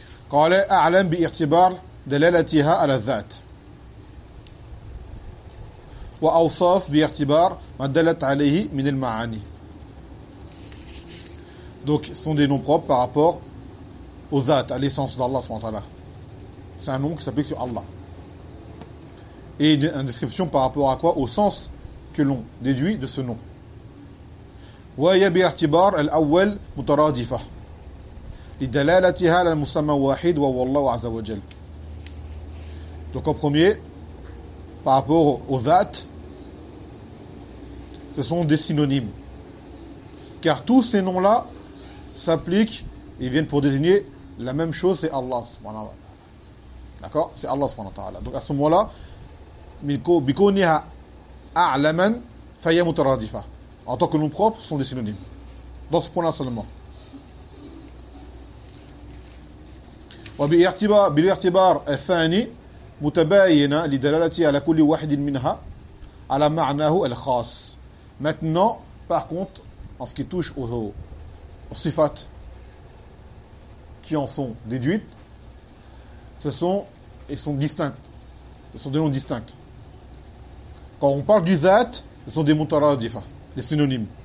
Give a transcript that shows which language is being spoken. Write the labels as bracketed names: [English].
[Arabic] قال أعلم باعتبار دلالتها على الذات وأوصاف باعتبار ما دلت عليه من المعاني. [French] Donc ce sont des noms propres par rapport au ذات, à l'essence d'Allah subhanahu wa ta'ala. C'est un nom qui s'applique sur Allah. Et une description par rapport à quoi? Au sens que l'on déduit de ce nom. [Arabic] وهي باعتبار الأول مترادفة لدلالتها على المسمى واحد وهو الله عز وجل. [French] Donc en premier, par rapport au ذات, ce sont des synonymes. Car tous ces noms-là s'appliquent et viennent pour désigner la même chose, c'est Allah subhanahu wa ta'ala. D'accord? C'est Allah subhanahu wa ta'ala. [Arabic] Donc à ce moment-là, بِكُونِهَا أَعْلَمًا فَيَا مُتَرَادِفًا. [French] En tant que nom propre, ce sont des synonymes. Dans ce point-là seulement. [Arabic] وبالاعتبار الثاني متباينة لدلالتي على كل واحد منها على معناه الخاص. [French] Maintenant, par contre, en ce qui touche aux صفات qui en sont déduites, ils sont distincts. Ce sont des noms distincts. Quand on parle du ذات, ce sont des مترادفة, des synonymes.